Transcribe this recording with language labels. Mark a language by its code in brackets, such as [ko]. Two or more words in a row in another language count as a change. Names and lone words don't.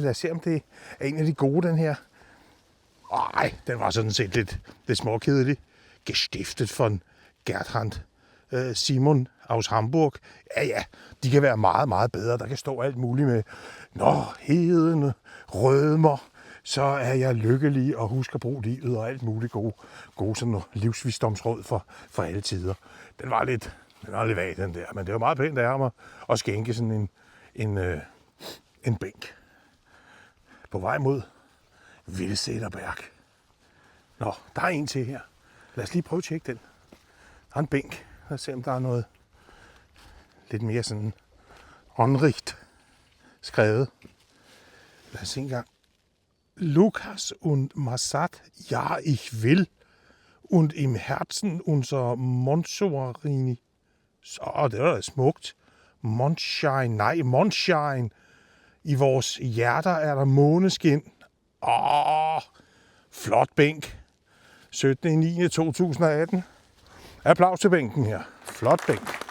[da] Lad os se, om det er en af de gode, den her. Ej, den var sådan set lidt småkedelig. [de] Gestiftet von Gertrand Simon aus Hamburg. [da] Ja, de kan være meget, meget bedre. Der kan stå alt muligt med, når heden rødmer, så er jeg lykkelig og husker at bruge livet og alt muligt gode sådan livsvisdomsråd for alle tider. Den var lidt vag, den der, men det var meget pænt af ham at skænke sådan en bænk. På vej mod Vildseterberg. Nå, der er en til her. Lad os lige prøve at tjekke den. Der er en bænk. Lad os se, om der er noget lidt mere sådan åndrigt skrevet. Lad os se en gang. [de] Lukas und Massad, ja, ich will. Und im Herzen unser Monsorini. [da] Så, det var da smukt. Mondschein. I vores hjerter er der måneskin. Flot bænk. 17.9.2018. Applaus til bænken her. Flot bænk.